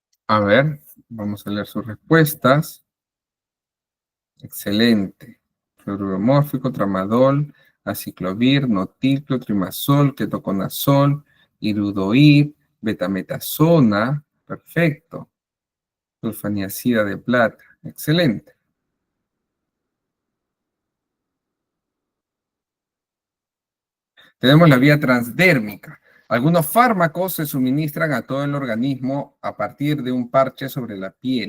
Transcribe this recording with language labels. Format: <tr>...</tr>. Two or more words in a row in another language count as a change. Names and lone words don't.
<es>A ver, vamos a leer sus respuestas. Excelente. Fluoromórfico, tramadol, aciclovir, notil, clotrimazol, ketoconazol, iridoir, betametasona. Perfecto. Sulfaniacida de plata. Excelente. Tenemos la vía transdérmica. Algunos fármacos se suministran a todo el organismo a partir de un parche sobre la piel.</es>